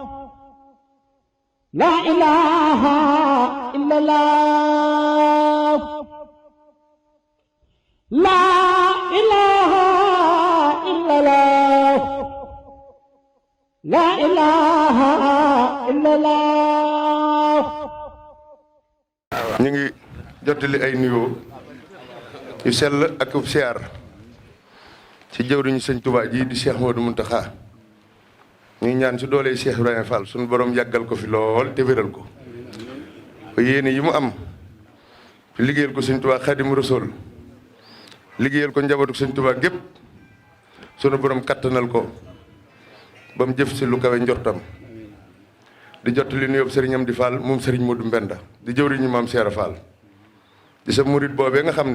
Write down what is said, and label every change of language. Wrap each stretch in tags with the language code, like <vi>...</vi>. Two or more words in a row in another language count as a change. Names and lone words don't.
<ar>لا إله إلا الله لا إله إلا الله لا إله إلا الله</ar> <wo>ñu ngi jottali ay nuyoo yu sell ak ub siyaar ci jëwriñu sëñ Tuubaa ji di Cheikh Modou Mountakha ñu ngi ñaan ci doole Cheikh Ibrahima Fall suñu borom yàggal ko fi lool te wéral ko ba yéene yi mu am liggéeyal ko sëñ Tuubaa Xaadimu Rasuul liggéeyal ko njabootu sëñ Tuubaa gépp sunu borom kattanal ko ba mu jëf si lu kawe njortam di jottali nuyoo sëriñam di Fall moom sëriñ Modou Mbenda di jëwriñu maam Cheikh Fall di sa murit boobee nga xam</wo>